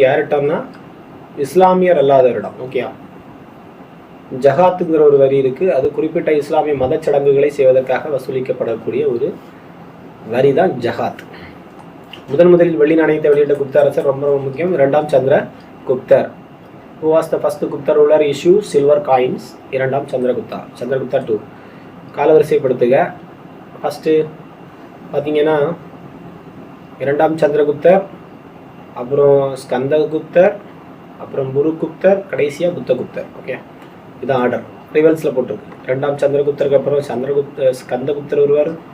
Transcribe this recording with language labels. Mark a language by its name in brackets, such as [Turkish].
[Tamil] யார்கிட்டம்னா இஸ்லாமியர் அல்லாதவரிடம். ஓகே, ஜகாத்துங்கிற ஒரு வரி இருக்கு, அது குறிப்பிட்ட இஸ்லாமிய மத சடங்குகளை செய்வதற்காக வசூலிக்கப்படக்கூடிய ஒரு வரி தான் ஜகாத். முதலில் வெள்ளி நாணயத்தை வெளியிட்ட குப்த அரசர் ரொம்ப முக்கியம். 2ஆம் சந்திரகுப்தர். [English] Who was the first Gupta ruler issue silver coins? [Tamil] 2ஆம் சந்திரகுப்தா. சந்திரகுப்தா 2. காலவரிசைப்படுத்துக. ஃபர்ஸ்ட் பார்த்தீங்கன்னா 2ஆம் சந்திரகுப்தர், அப்புறம் ஸ்கந்தகுப்தர், அப்புறம் புருகுப்தர், கடைசியாக புத்தகுப்தர். ஓகே, இதான் ஆர்டர். ரிவல்ஸில் போட்டிருக்கு. 2ஆம் சந்திரகுப்தருக்கு அப்புறம் ஸ்கந்தகுப்தர் வருவார்.